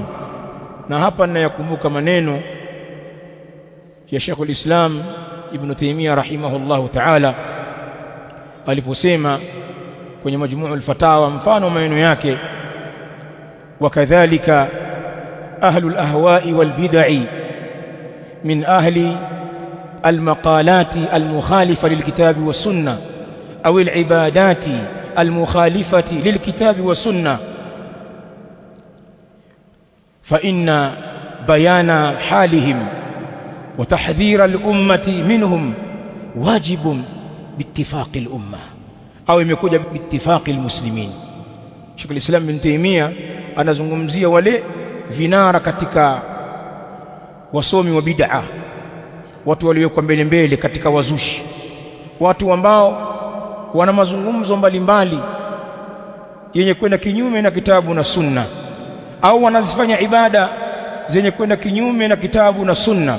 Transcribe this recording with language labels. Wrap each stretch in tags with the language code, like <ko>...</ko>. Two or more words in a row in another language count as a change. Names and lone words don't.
<sw>Na hapa ninayakumbuka maneno ya Sheikhul Islam Ibn Taymiyyah</sw> <ar>رحمه الله تعالى</ar> <sw>aliposema kwenye Majmu'ul Fatawa, mfano maneno yake:</sw> <ar>وكذلك أهل الأهواء والبدع من أهل المقالات المخالفة للكتاب والسنة أو العبادات المخالفة للكتاب والسنة، فإن بيان حالهم وتحذير الأمة منهم واجب باتفاق الأمة، أو يمكن باتفاق المسلمين.</ar> <sw>شيخ الإسلام ابن تيمية anazungumzia wale vinara katika wasomi wa bid'a, watu waliokuwa mbele katika wazushi, watu ambao wana mazungumzo mbalimbali yenye kwenda kinyume na kitabu na sunna, au wanazifanya ibada zenye kwenda kinyume na kitabu na sunna.</sw>